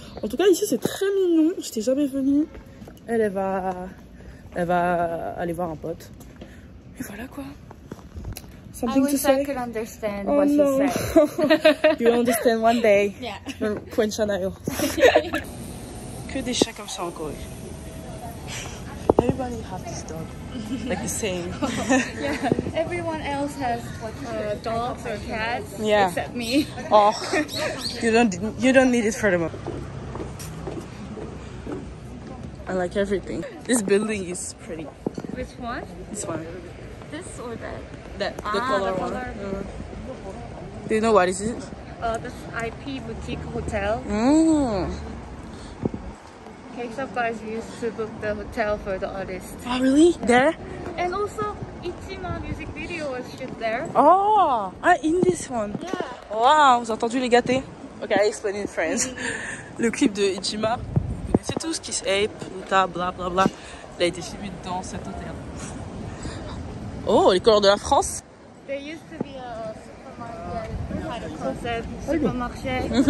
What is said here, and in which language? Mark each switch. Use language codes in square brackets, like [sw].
[fr] En tout cas, ici, c'est très mignon. Je n'étais jamais venue. Elle va aller voir un pote. Et voilà quoi. [en] Something to say? I could understand what you said. You understand one day. Yeah. Quenchanayo. [fr] Que des chats comme ça en Corée. [en] Everybody has this dog. Like the same. Yeah. Everyone else has dogs or cats Yeah. except me. Oh, you don't need it for the moment. I like everything. This building is pretty. Which one? This one. This or that? The Ah, color the one. color. Do you know what is it? This IP Boutique Hotel. K-pop guys used to book the hotel for the artist. Oh, really? There? And also, Ichima music video was shot there. Oh, in this one. Yeah. [fr] Wow, vous avez entendu les gâtés? [en] Ok, I explain in French. [fr] Le clip de Ichima, vous connaissez tous, Kiss Ape, Nuta, bla bla bla. Il a été filmé dans cet hôtel. Oh, les couleurs de la France. [en] There used to be a supermarket, supermarché,